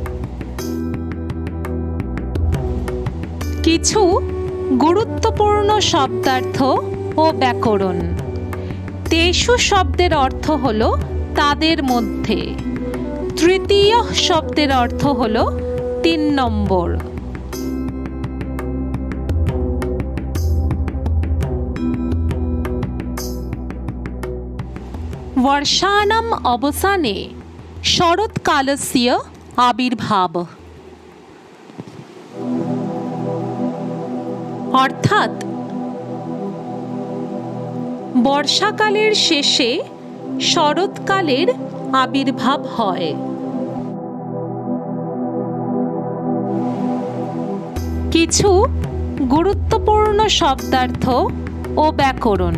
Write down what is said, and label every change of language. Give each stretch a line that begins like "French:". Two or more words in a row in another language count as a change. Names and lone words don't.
Bangla: কিছু গুরুত্বপূর্ণ শব্দার্থ ও ব্যাকরণ। তেষু শব্দের অর্থ হল তাদের মধ্যে। তৃতীয় শব্দের অর্থ হল 3 নম্বর।
Sanskrit: वर्षाणाम् अवसाने शरत्कालस्य आविर्भावः,
Bangla: অর্থাৎ বর্ষাকালের শেষে শরৎকালের আবির্ভাব হয়। কিছু গুরুত্বপূর্ণ শব্দার্থ ও ব্যাকরণ।